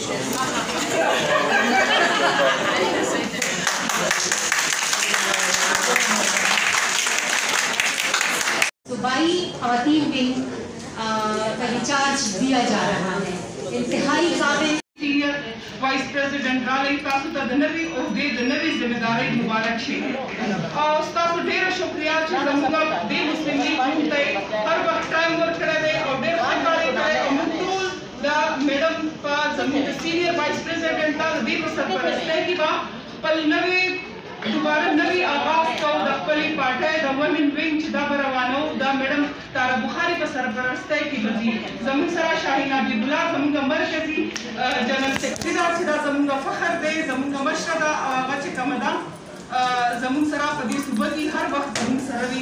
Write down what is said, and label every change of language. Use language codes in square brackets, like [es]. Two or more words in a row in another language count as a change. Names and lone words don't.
[ur] صوبائی خواتین ونگ کا انچارج دیا جا رہا ہے. انتہائی قابل [en] senior vice president [ps] رالی تاسو ته د نوي عہدې د نوي ذمہ دارۍ مبارک شي، او ستاسو ډېره شکریه چې زموږ د مسلم لیگ ګوند ته هر وخت ټایم ورکړی دی او ډېر ښه کار یې کړی، او موږ ټول د میډم په زموږ د [en] senior vice president [ps] ته د دې په سرپرستۍ کې به خپل نوي دوباره نوی آغاز کو د خپلې پارټۍ د [en] women wing [ps] چې دا به روانو د میډم تارا بخاري په سرپرستۍ کې به ځي. زموږ سره شاهین حبیب الله زموږ مرکزي [en] general secretary [ps] ده چې دا زموږ فخر دی، زموږ مشره ده، او هغه چې کومه ده زموږ سره په دې صوبه کې هر وخت زموږ سره وي.